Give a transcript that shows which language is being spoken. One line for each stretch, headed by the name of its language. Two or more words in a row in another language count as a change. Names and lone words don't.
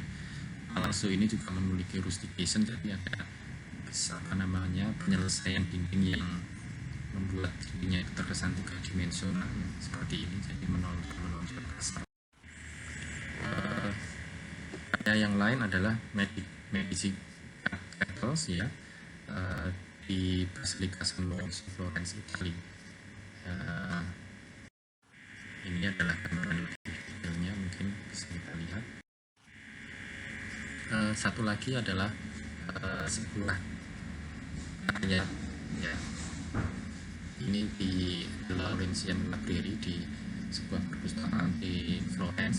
Indonesian: Palazzo ini juga memiliki rustication, jadi ada penyelesaian dinding yang membuat dindingnya itu terkesan tiga dimensional ya, seperti ini, jadi menonjol kasar. Yang lain adalah Medici Cathedrals ya, di Basilika San Lorenzo, Florence, Italia. Ini adalah gambaran lebih detailnya, mungkin bisa kita lihat. Satu lagi adalah sebuah karya ya, ini di Laurentian Library di sebuah perpustakaan di Florence.